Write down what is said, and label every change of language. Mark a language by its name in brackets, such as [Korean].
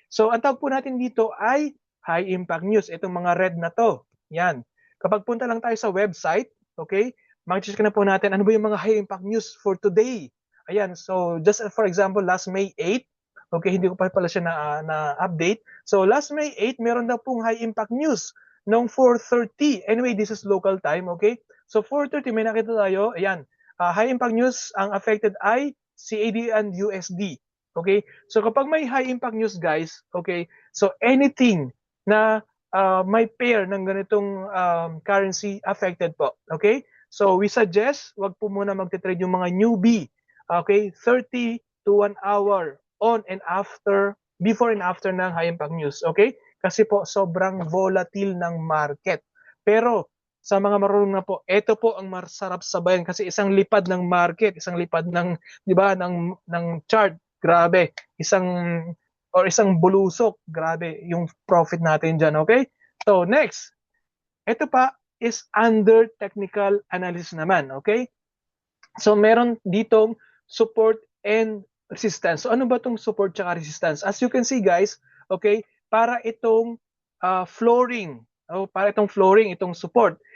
[Filipino] So ang tawag po natin dito ay high impact news. Itong mga red na to. Yan. Kapag punta lang tayo sa website, okay? Mag-check na po natin ano ba yung mga high impact news for today. Ayan. [English] So just for example, last May 8, okay, [Filipino] hindi ko pa pala siya na-update. So last May 8, meron daw pong high impact news noong 4:30. [English] Anyway, this is local time, okay? [Filipino] So 4:30 may nakita tayo, ayan, high impact news, ang affected ay CAD and USD. Okay? So kapag may high impact news guys, okay, so anything na may pair ng ganitong currency affected po. Okay? [English] So we suggest, [Filipino] wag po muna magte-trade yung mga newbie. Okay? [English] 30 to 1 hour on and after, before and after ng high impact news. [Filipino] Okay? Kasi po sobrang volatile ng market. Pero sa mga marunong na po, ito po ang masarap sabayan kasi isang lipad ng market, isang lipad ng, 'di ba, ng chart, grabe. Isang bulusok, grabe yung profit natin diyan, okay? [English] So next, ito pa is under technical analysis naman, okay? [Filipino] So meron ditong support and resistance. So ano ba tong support tsaka resistance? [English] As you can see guys, [Filipino] okay, para itong flooring, para itong flooring, itong support.